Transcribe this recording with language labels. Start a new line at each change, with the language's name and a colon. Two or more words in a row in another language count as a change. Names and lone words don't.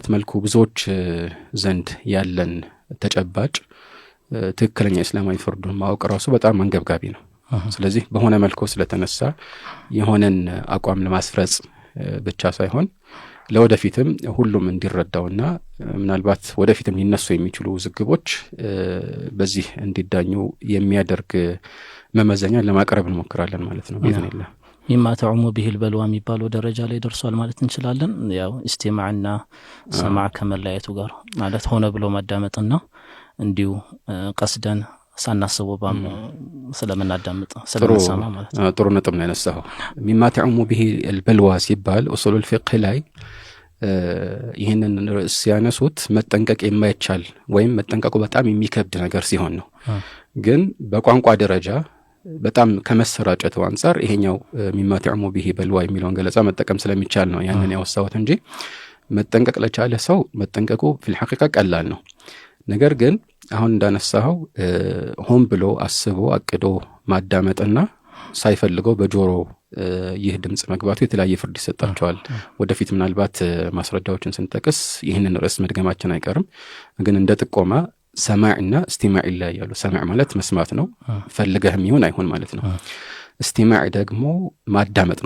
Amharic: መልኩ ብዙዎች ዘንድ ያለን ተጨባጭ ትክክለኛ እስላማዊ ፍርዱን ማወቅ ራሱ በጣም አንገብጋቢ ነው። ስለዚህ በሆነ መልኩ ስለተነሳ የሆነን አቋም ለማስፈረጽ ብቻ ሳይሆን ለወደፊትም ሁሉም እንዲረዳውና ምናልባት ወደፊትም ሊነሱ የሚችሉ ውዝግቦች በዚህ እንዲዳኙ የሚያደርግ መመዘኛ ለማቅረብ እንሞክራለን ማለት ነው በኢዝኒላህ።
Arabic: مما تعم به البلوى
Amharic: የሚባለው ደረጃ ላይ ደርሷል ማለት እንችላለን። ያው ኢስቲማዕና ሰማዕ ከመለያየቱ ጋር ማለት ሆነ ብሎ ማዳመጥና እንዲሁ ቀስደን ሳናስበው ስለምናዳምጥ ስለምንሰማ ማለት ነው። ጥሩ ነጥብ ነው ያነሳው።
Arabic: مما تعم به البلوى
Amharic: ሲባል
Arabic: أصول الفقه
Amharic: ላይ ይሄንን ርዕስ ያነሱት መጠንቀቅ የማይቻል ወይም መጠንቀቁ በጣም የሚከብድ ነገር ሲሆን ነው። ግን በቋንቋ ደረጃ በጣም ከመሰራጨቱ አንፃር ይሄኛው
Arabic: مما تعم به البلوى
Amharic: የሚለውን ገለጻ መጠቀም ስለሚቻል ነው ያንን ያወሳሁት እንጂ መጠንቀቅ ለቻለ ሰው መጠንቀቁ
Arabic: في الحقيقة
Amharic: ቀላል ነው። ነገር ግን አሁን እንዳነሳው ሆን ብሎ አስቦ አቅዶ ማዳመጥና ሳይፈልገው በጆሮ ይህ ድምጽ መግባቱ የተለያየ ፍርድ ይሰጣቸዋል። ወደፊት ምናልባት ማስረጃዎችን ስንጠቅስ ይህንን ርዕስ መድገማችን አይቀርም። ግን እንደ ጥቆማ ሰማዕና እስቲማዕ ይለያያሉ። ሰማዕ ማለት መስማት ነው፣ ፈልገህም ይሁን አይሁን ማለት ነው። እስቲማዕ ደግሞ ማዳመጥ ነው፣